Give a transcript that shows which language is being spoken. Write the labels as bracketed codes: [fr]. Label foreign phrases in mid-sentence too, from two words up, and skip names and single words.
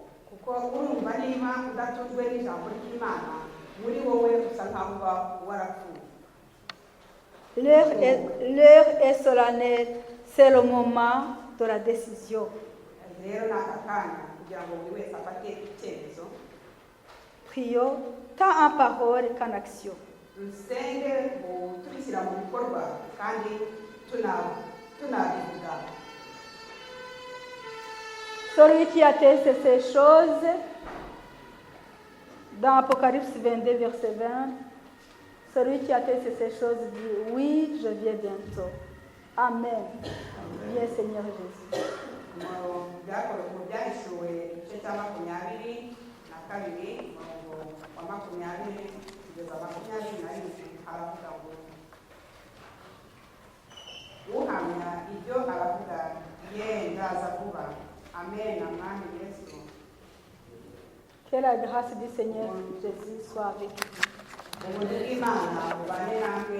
[fr] L'heure est solennelle, c'est le moment de la décision. Prions tant en parole qu'en action. [rw] dusenge tubishyira mu bikorwa kandi tunabivuga. [fr] Celui qui atteste ces choses, dans Apocalypse 22, verset 20, celui qui atteste ces choses dit, oui, je viens bientôt. Amen. Bien Seigneur Jésus. [rw] Mu byahishuwe igice cya 22 umurongo wa 20 kugeza 21 haravuga ngo uhamya ibyo aravuga ye ndaza vuba. Amen. Mwami Yesu. [fr] Que la grâce du Seigneur Jésus soit avec vous. [rw] Ubuntu bw'Imana bubane namwe.